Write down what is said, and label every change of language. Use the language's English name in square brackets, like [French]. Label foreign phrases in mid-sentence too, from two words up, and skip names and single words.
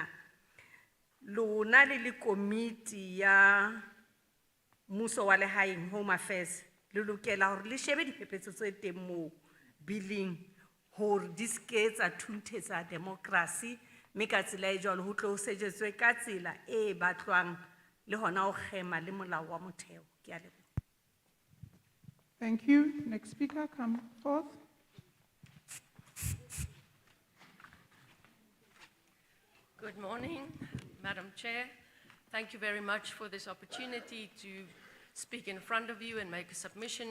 [Southern Sotho] Lona le komiti ya mmuso wa lehaeng, Home Affairs, le lokela hore le shebe diphephetso tse teng moo billing hore di ske tsa thunthetsa democracy, mme ka tsela e jwalo ho tlo sejetswe ka tsela e batlwang le hona ho kgema le molao wa motheo. Ke a leboha. [English] Thank you. Next speaker, come forth. Good morning, Madam Chair. Thank you very much for this opportunity to speak in front of you and make a submission.